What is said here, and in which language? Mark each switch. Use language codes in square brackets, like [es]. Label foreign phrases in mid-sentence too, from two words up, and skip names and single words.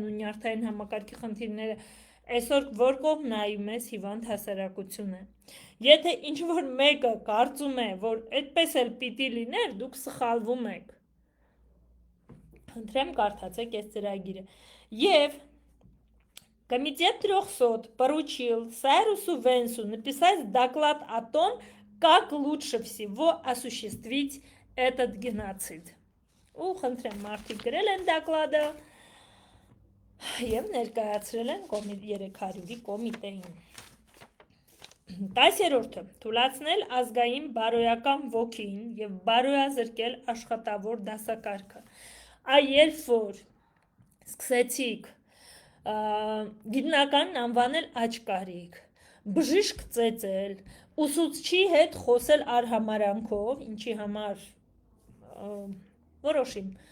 [hy] ու նյարդային համակարգի խնդիրները, այսօր որ կողմ նայում ես հիվանդ հասարակություն է։ Եթե ինչ-որ մեկը կարծում է, որ այդպես էլ պիտի լիներ, դուք սխալվում եք։ Խնդրեմ կարդացեք այս ծրագիրը։ Եվ [ru] Комитет 300 поручил Сайрусу Венсу написать доклад о том, как лучше всего осуществить этот геноцид. [hy] Ու խնդրեմ մարդիկ գրել են դակլադը եւ ներկայացրել են 300-ի կոմիտեին։ 10-րդը թույլատնել ազգային բարոյական ոգին եւ բարոյազրկել աշխատավոր դասակարգը։ Երբ որ սկսեցիք գիտնականն անվանել աչկարիք, բժիշկ ծեծել, ուսուցչի հետ խոսել արհամարանքով, ինչի համար որոշիմ